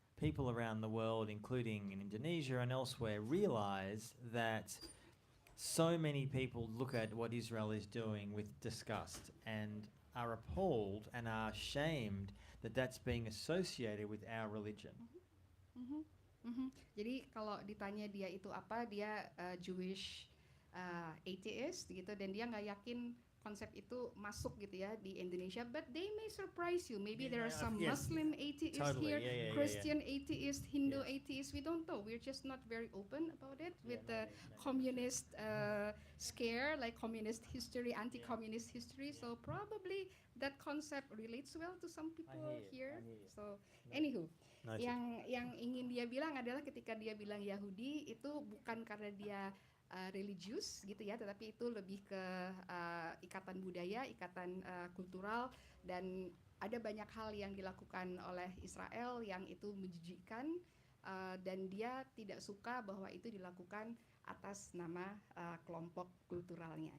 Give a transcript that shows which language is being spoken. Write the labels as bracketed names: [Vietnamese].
[English] people around the world, including in Indonesia and elsewhere, realize that so many people look at what Israel is doing with disgust and are appalled and are shamed that that's being associated with our religion. Mhm, mhm. [Indonesian] Jadi kalau ditanya dia itu apa, dia [English] Jewish atheist [Indonesian] gitu, dan dia nggak yakin konsep itu masuk gitu ya di Indonesia. [English] But they may surprise you. Maybe there are some Muslim atheists Totally, here, Christian atheist, Hindu atheist. We don't know. We're just not very open about it with the communist scare, like communist history, anti-communist history. So probably that concept relates well to some people here. So anywho. [Indonesian] Yang ingin dia bilang adalah ketika dia bilang Yahudi itu bukan karena dia religius gitu ya, tetapi itu lebih ke ikatan budaya, ikatan kultural, dan ada banyak hal yang dilakukan oleh Israel yang itu menjijikkan, dan dia tidak suka bahwa itu dilakukan atas nama kelompok kulturalnya.